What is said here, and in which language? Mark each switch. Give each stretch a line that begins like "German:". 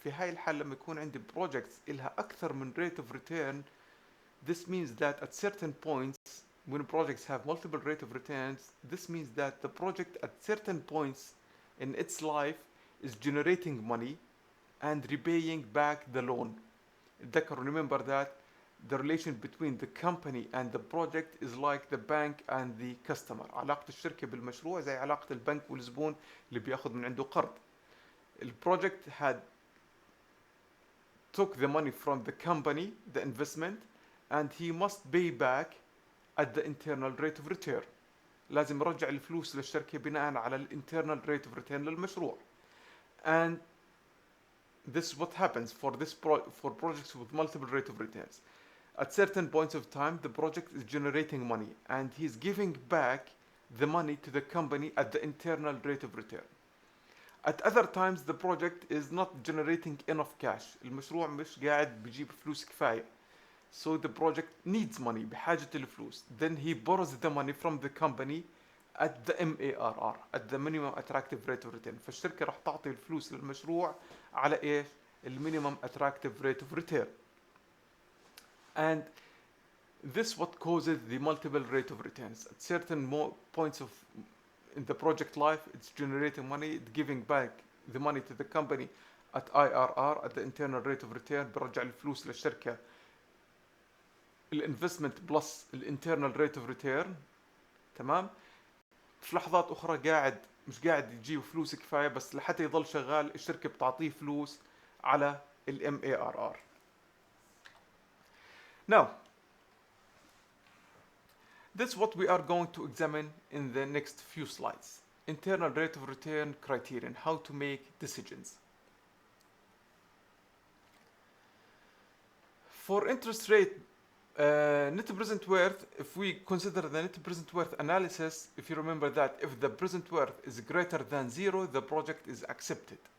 Arabic: في هاي الحالة لما يكون عندي projects إلها أكثر من
English: rate of return, this means that at certain points when projects have multiple rate of returns, this means that the project at certain points in its life is generating money and repaying back the loan. Remember that the relation between the company and the project is like the bank and the customer.
Arabic: علاقة الشركة بالمشروع زي علاقة البنك والزبون اللي بياخذ من عنده قرض.
English: The project had took the money from the company, the investment, and he must pay back at the internal rate of return.
Arabic: لازم يرجع الفلوس للشركة بناء على ال internal rate of return للمشروع.
English: And this is what happens for for projects with multiple rate of returns. At certain points of time, the project is generating money and he's giving back the money to the company at the internal rate of return. At other times, the project is not generating enough cash.
Arabic: المشروع مش قاعد بيجيب فلوس كفاية.
English: So the project needs money,
Arabic: بحاجة الفلوس.
English: Then he borrows the money from the company at the MARR, at the minimum attractive rate of return.
Arabic: فالشركة راح تعطي الفلوس للمشروع على ايش؟ minimum attractive rate of return.
English: And this what causes the multiple rate of returns. At certain points of in the project life, it's generating money, it's giving back the money to the company at IRR, at the internal rate of return.
Arabic: برجع الفلوس للشركة
English: الانفستمنت بلس الانترنال rate of return.
Arabic: تمام. في لحظات اخرى مش قاعد يجيب فلوس كفايه، بس لحتى يضل شغال الشركه بتعطيه فلوس على الام اي ار ار.
English: Now this is what we are going to examine in the next few slides. Internal rate of return criterion, how to make decisions. For interest rate net present worth, if we consider the net present worth analysis, if you remember that if the present worth is greater than 0, the project is accepted.